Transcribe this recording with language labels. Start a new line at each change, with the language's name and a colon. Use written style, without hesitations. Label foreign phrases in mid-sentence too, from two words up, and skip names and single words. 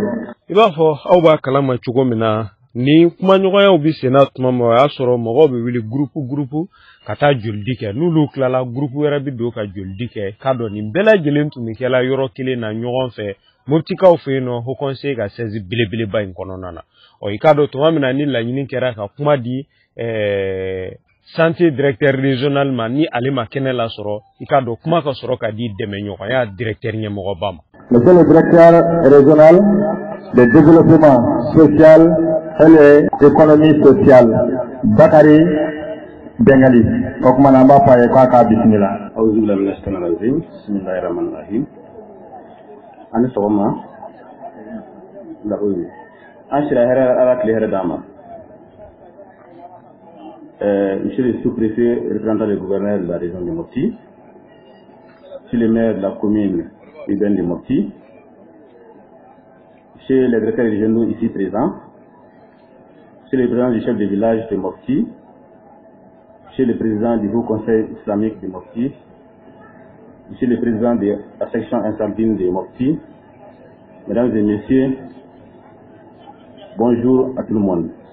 Bambara: i b'a fɔ aw b'a kalama cogo min na ni kumaɲɔgɔnyaw bɛ senna tuma min o y'a sɔrɔ mɔgɔw bɛ wuli gurupu ka taa jolidi kɛ n'olu tilala gurupu wɛrɛ bɛ don ka jolidi kɛ k'a dɔn nin bɛɛ lajɛlen tun bɛ kɛla yɔrɔ kelen na ɲɔgɔn fɛ moptikaw fɛ yen nɔ Haut Conseil ka saisie belebeleba in kɔnɔna na i k'a dɔn tuma min na ni laɲini kɛra ka kuma di
French: santé directeur régional
Bambara: ma ni ale ma kɛnɛ lasɔrɔ i k'a dɔn kuma ka sɔrɔ ka di dɛmɛɲɔgɔnya directeur ɲɛmɔgɔba ma.
French: Monsieur le directeur régional de développement social et l'économie sociale Bakari Bengali
Bambara: o kuma na an b'a fɔ a ye k'a k'a bisimila.
Arabic: أعوذ بالله من الشيطان الرجيم. بسم الله الرحمن الرحيم.
Bambara: Ani sɔgɔma lakoyi an sira hɛrɛ ala tile hɛrɛ d'an ma
French: Monsieur le sous-préfet, représentant le gouverneur de la région de Mopti, Monsieur le maire de la commune urbaine de Mopti, Monsieur le directeur régionaux ici présents, Monsieur le président du chef de village de Mopti, Monsieur le président du Haut Conseil islamique de Mopti, Monsieur le président de la section infantile de Mopti, Mesdames et Messieurs, bonjour à tout le monde.